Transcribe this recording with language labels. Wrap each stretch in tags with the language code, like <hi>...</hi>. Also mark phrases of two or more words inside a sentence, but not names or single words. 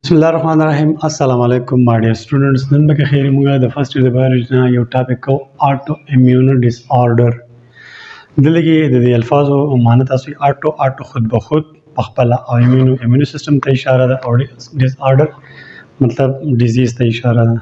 <ar>بسم الله الرحمن الرحیم. السلام علیکم</ar> <en>my dear students.</en> <ps>نن به خیر موږ د فرست د بایولوژي نه یو ټاپک کو</ps> <en>auto immune disorder.</en> <ps>دلته د دې الفاظو معنی تاسو آټو خود به خود په خپل</ps> <en>immune system</en> <ps>ته اشاره ده او</ps> <en>disorder</en> <ps>مطلب ډیزیز ته اشاره ده.</ps>